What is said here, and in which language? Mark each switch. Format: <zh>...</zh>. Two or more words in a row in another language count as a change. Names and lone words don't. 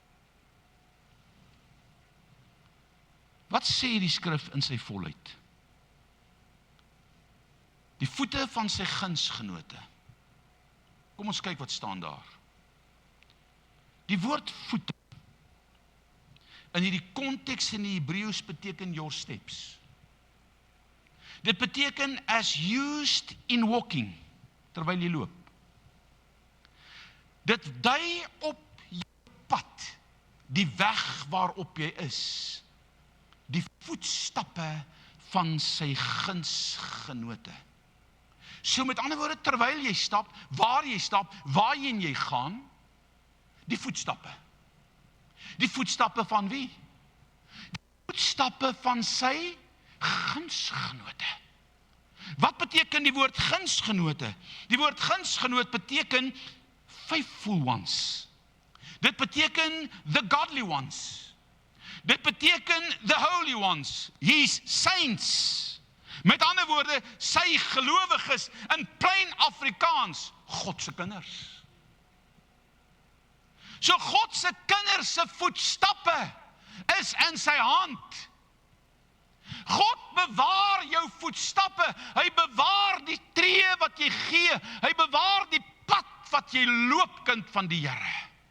<af>Wat sê die skrif in sy volheid? Die voete van sy gunsgenote. Kom ons kyk wat staan daar. Die woord voete in hierdie konteks in die Hebreëus beteken</af> <en>your steps.</en> <af>Dit beteken</af> <en>as used in walking,</en> <af>terwyl jy loop. Dit dui op jou pad, die weg waarop jy is, die voetstappe van sy gunsgenote. So met ander woorde, terwyl jy stap, waarheen jy gaan, die voetstappe. Die voetstappe van wie? Die voetstappe van sy gunsgenote. Wat beteken die woord gunsgenote? Die woord gunsgenoot beteken</af> <en>faithful ones.</en> <af>Dit beteken</af> <en>the godly ones.</en> <af>Dit beteken</af> <en>the holy ones, his saints.</en> <af>Met ander woorde, sy gelowiges in plain Afrikaans, God se kinders. So God se kinders se voetstappe is in sy hand. God bewaar jou voetstappe, hy bewaar die tree wat jy gee, hy bewaar die pad wat jy loop, kind van die Here.</af>